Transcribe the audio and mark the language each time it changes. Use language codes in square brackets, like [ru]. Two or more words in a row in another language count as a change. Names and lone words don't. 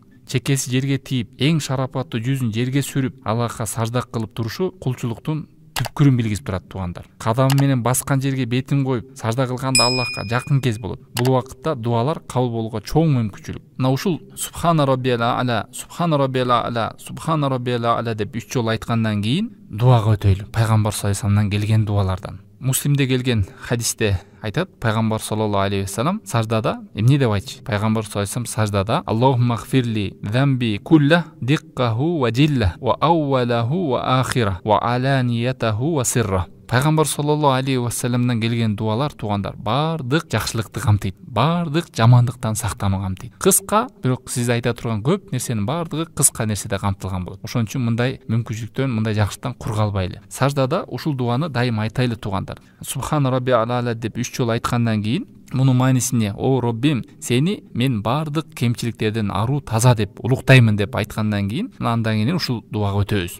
[ky] Чекеси жерге тийип, эң шарапаттуу жүзүн жерге сүрүп, Аллахка сажда кылып турушу кулчулуктун түпкүрүн билгиз турат тугандар. Кадам менен баскан жерге бетин коюп, сажда кылганда Аллахка жакын кез болот. Бул убакытта дуалар кабыл болууга чоң мүмкүнчүлүк. Мына ушул [ar] سبحان ربي الأعلى، سبحان ربي الأعلى، سبحان ربي الأعلى [ky] деп 3 жолу айткандан кийин дуага өтөйлү. Пайгамбар [ar] صلى الله عليه وسلم [ky] келген дуалардан. Муслимде келген хадисте айтат, Пайгамбар [ar] صلى الله عليه وسلم [ky] саждада эмне деп айтчу? [ar] Пайгамбар صلى الله عليه وسلم саждада: "اللهم اغفر لي ذنبي كله دقه وجله وأوله وآخره وعلانيته وسره". [ky] Пайгамбар [ar] صلى الله عليه وسلم [ky] келген дуалар тугандар бардык жакшылыкты камтыйт, бардык жамандыктан сактанууга камтыйт. Кыска, бирок сиз айта турган көп нерсенин бардыгы кыска нерседе камтылган болот. Ошон үчүн мындай мүмкүнчүлүктөн, мындай жакшылыктан кур калбайлы. Саждада ушул дуаны дайым айтайлы тугандар. [ar] سبحان ربي الأعلى [ky] деп 3 жолу айткандан кийин мунун маанисине: "О Роббим, сени мен бардык кемчиликтерден аруу таза деп улуктаймын" деп айткандан кийин, андан кийин ушул дуага өтөбүз.